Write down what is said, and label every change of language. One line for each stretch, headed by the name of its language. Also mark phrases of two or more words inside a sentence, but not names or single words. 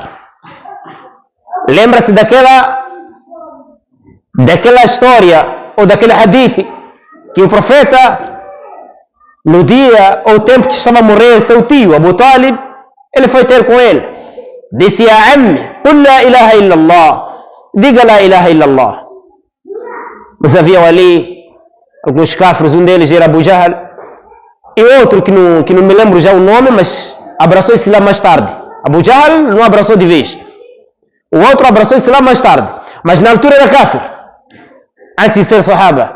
Portuguese: Lembra-se daquela história ou daquele hadith que o profeta, no dia ou tempo que estava a morrer seu tio, Abu Talib, ele foi ter com ele. Disse:
Arabic: "يا عمي، قل لا إله إلا الله."
Portuguese: Diga
Arabic: لا إله إلا الله.
Portuguese: Mas havia ali alguns kafres, um deles era Abu Jahl, e outro que não me lembro já o nome, mas abraçou Islã mais tarde. Abu Jahl não abraçou de vez. O outro abraçou Islã mais tarde. Mas na altura era kafir. Antes de ser sahaba.